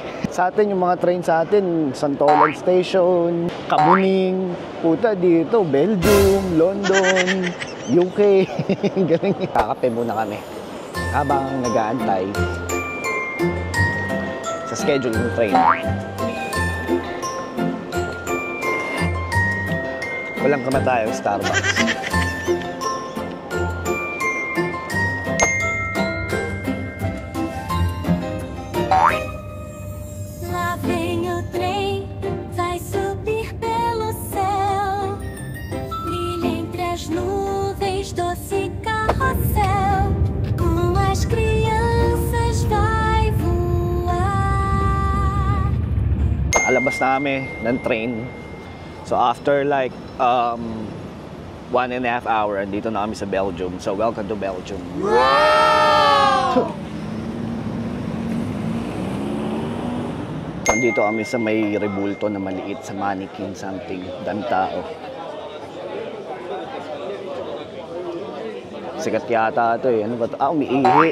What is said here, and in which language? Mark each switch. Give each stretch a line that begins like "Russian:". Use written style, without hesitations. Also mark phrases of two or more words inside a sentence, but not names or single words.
Filipino: Sa atin, yung mga train sa atin, Santolan Station, Kamuning, puta dito, Belgium, London, UK. Galing. Kakape muna kami habang nag-aantay sa schedule ng train. Walang kamatayang Starbucks.
Portuguese: Lá vem o trem, vai subir pelo céu. Brilha entre as nuvens, doce carrossel. Com as crianças vai voar.
Filipino: Alabas na kami ng train.
English: So after like 1.5 hours,
Filipino: dito na kami sa Belgium.
English: So welcome to Belgium. Wow!
Filipino: Dito kami sa may rebulto na maliit sa
English: mannequin something,
Filipino: dan tao. Sikat yata ito eh. Ano ba ito? Umiihi.